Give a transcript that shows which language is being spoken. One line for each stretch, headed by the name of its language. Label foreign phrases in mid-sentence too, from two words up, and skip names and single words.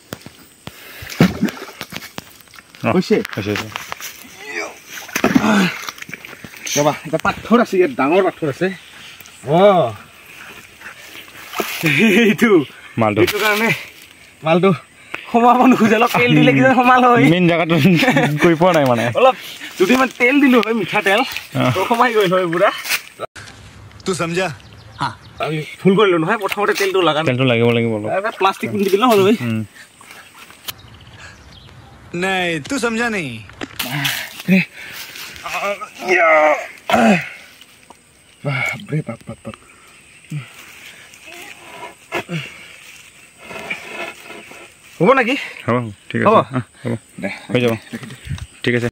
Assamese: হৈছে ৰবা এটা পাথৰ আছে ইয়াত ডাঙৰ পাথৰ আছে এইটো মালটো কাৰণে মালটো সোমাব নোখোজে অলপ তেল দিলে কিজান সোমাল হয় মেইন জেগাটো গৈ পোৱা নাই মানে অলপ যদি মানে তেল দিলোঁ হয় মিঠাতেল সোমাই গ'ল হয় পুৰা
Hindi: तू समझा हाँ
Assamese: আমি ফুল কৰিলোঁ নহয় প্ৰথমতে তেলটো লাগিব প্লাষ্টিক দি দিলোঁ হ'ল হয়
Hindi: नहीं तू समझा नहीं
Assamese: বাপৰে বাপ বাপ বাপ হ'ব নেকি হ'ব ঠিক আছে হ'ব হৈ যাব ঠিক আছে